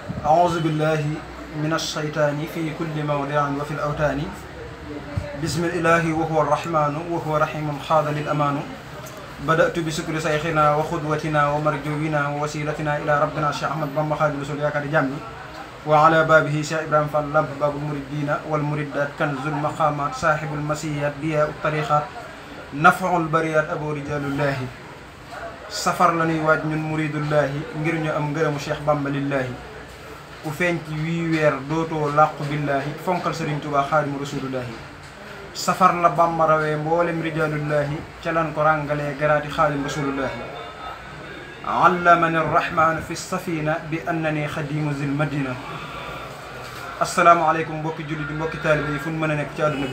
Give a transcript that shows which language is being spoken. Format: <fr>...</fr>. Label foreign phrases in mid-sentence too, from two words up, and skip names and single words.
<ar>أعوذ بالله من الشيطان في كل موضع وفي الأوتان بسم الله وهو الرحمن وهو رحيم خاض للأمان بدأت بشكر شيخنا وقدوتنا ومرجونا ووسيلتنا إلى ربنا الشيخ أحمد بامبا خادم رسول ياكار جامي وعلى بابه شيخ إبراهيم فال لامب باب المريدين والمريدات كنز المقامات صاحب المسيات ضياء الطريقات نفع البريات أبو رجال الله</ar> <wo>safar la ñuy waaj ñun muridullahi ngir ñu am ngërëmu Cheikh Bamba lillahi ku feeñ ci wii weer dootoo làqu billahi fonkal Sëriñ Tuubaa</wo> <ar>خادم رسول الله</ar> <wo>safar la Bamba rawee mboolem rijalullahi ca lan ko ràngalee garaati</wo> <ar>خادم رسول الله علمني الرحمن في السفينة</ar> <wo>bi</wo> <ar>أنني خادم ذي المدينة</ar> <wo>asalaamaaleykum mbokki julli di mbokki taalibe yi fu ñu mën a nekk ci àdduna</wo>